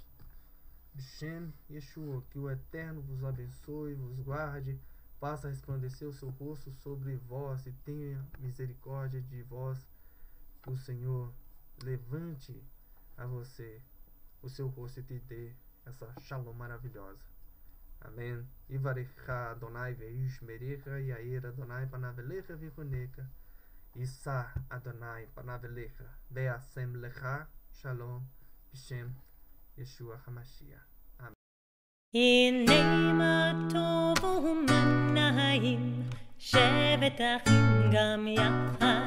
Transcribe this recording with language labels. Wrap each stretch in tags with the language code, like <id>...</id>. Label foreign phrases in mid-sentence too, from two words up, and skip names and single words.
<he>בשם ישוע,</he> <pt>que o Eterno vos abençoe, vos guarde, faça resplandecer o seu rosto sobre vós e tenha misericórdia de vós. O Senhor levante a você o seu rosto e te dê essa shalom maravilhosa. Amém.</pt> <he>יברכך אדוני וישמרך יאר אדוני פניו אליך ויחנך ישא אדוני פניו אליך וישם לך שלום בשם ישוע המשיח. הנה מה טוב ומנעים שבת אחים גם יחד.</he>